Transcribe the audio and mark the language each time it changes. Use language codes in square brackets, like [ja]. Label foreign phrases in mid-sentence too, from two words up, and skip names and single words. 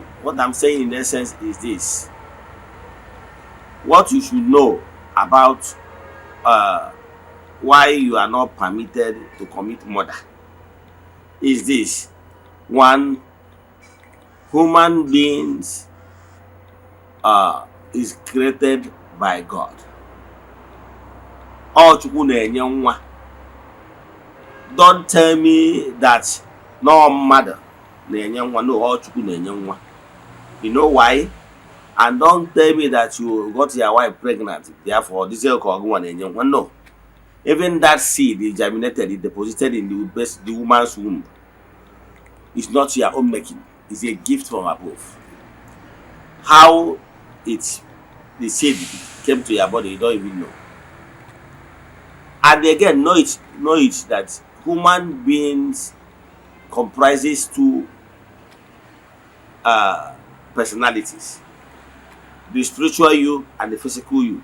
[en] What I'm saying in essence is this. What you should know about why you are not permitted to commit murder is this. One, human beings is created by God. [ig] Chukwu na-enye nwa. [en] Don't tell me that no [ig] mmadụ na-enye nwa. No, Chukwu na-enye nwa. [en] You know why? And don't tell me that you got your wife pregnant, therefore this is [ig] na-enye nwa. [en] No. Even that seed is germinated, is deposited in the woman's womb. It's not your own making. It's a gift from above. How the seed came to your body, you don't even know. And again, know it that human beings comprises two personalities: the spiritual you and the physical you.